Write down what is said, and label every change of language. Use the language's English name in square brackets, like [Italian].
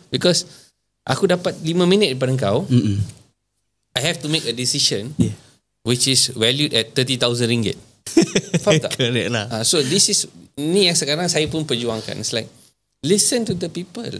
[English] Because [Malay] aku dapat 5 minit daripada kau, [English] I have to make a decision which is valued at 30,000 ringgit. [Malay] Faham tak? [English] Correct lah. So this is [Malay] ni yang sekarang saya pun perjuangkan. [English] It's like listen to the people.